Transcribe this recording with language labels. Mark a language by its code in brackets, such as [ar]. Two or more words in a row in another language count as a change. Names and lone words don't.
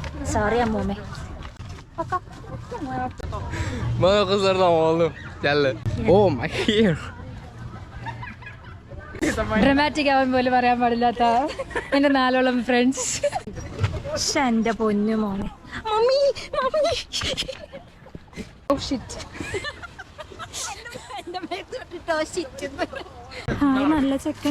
[ml] Sorry അമ്മൂമ്മേ. [tr] Mana kızlardan oğlum. Gel. [en] Oh my ear. [ml] ഡ്രമാറ്റിക് ആവാൻ പോലും പറയാൻ പാടില്ലാത്ത എൻ്റെ 4 ഫ്രണ്ട്സ്. എൻ്റെ പൊന്നു മോനെ. മമ്മി മമ്മി. [en] oh shit. [ml] ഹായ് നല്ല ചെക്കൻ.